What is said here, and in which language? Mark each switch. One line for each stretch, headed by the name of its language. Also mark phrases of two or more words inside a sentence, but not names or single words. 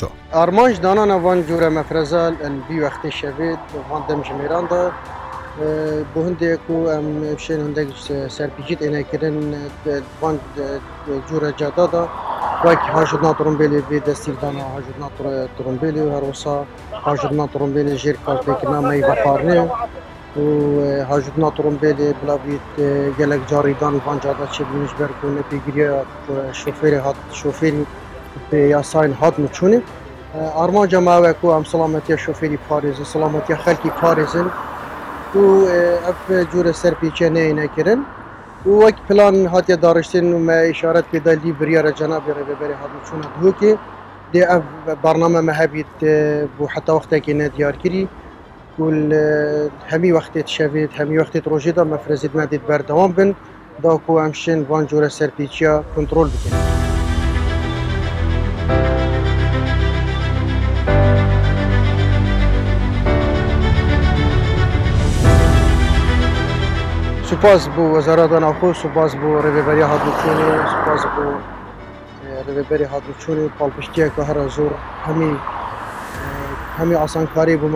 Kurdish: ئارمانج دانانە وان جۆرە مەفرەزال بی وەختی شەوێت وان دەمژمێراندا بۆ هەندێک و ئەم شوێن هەندێک سەرپیچیت ئێنەکردن وان جۆرە جادادا وەک هاژدنا تڕۆمبیلێ بێ دەستیردانا هاژدنا تڕۆمبیلێ و هەروەسا هاژدنا تڕۆمبیلێ ژێر کارتێکردنا مەی بەخارنێ و هاژدنا تڕۆمبیلێ بڵاویت gelek caridان van cada çi bûniş ber ku nepêgiriya şofêrî yasayên hat miçûnê armanca me ew ku em selametiya şofêrî parêzin selametiya xelkî parêzin û ev cure serpêçiya neyêne kirin û wek plan hatiye dariştên û me îşaret pêda lî biryara cenabê rêveberê hat miçûna dihokê dê ev barname me hebît bû heta wextekê ne diyarkirî هەمی وەختێت شەوێت هەمی وەختێت ڕۆژێدا مەفرەزیت مادێت بەردەوام بن داکو ئەم شوێن وان جۆرە سەرپێچیە کنترۆل بکەین. سوپاس بۆ وەزارەتە ناوخۆ سوپاس بۆ ڕێوەبەریە هاتوچۆنێ سوپاس بۆ ڕێوەبەری هاتوچۆنێ پاڵپشتیەکە هەرە زۆر هەمی ئاسانکاری بۆمە